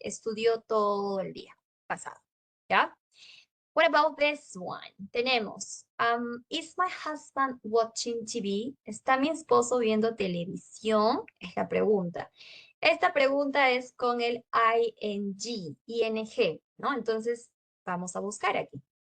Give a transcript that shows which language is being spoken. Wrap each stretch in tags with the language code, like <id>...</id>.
<es>Estudió todo el día pasado.</es> <en>¿Ya? What about this one? Tenemos, is my husband watching TV?</en> <es>¿Está mi esposo viendo televisión? Es la pregunta. Esta pregunta es con el ing, ¿no? Entonces, vamos a buscar aquí.</es>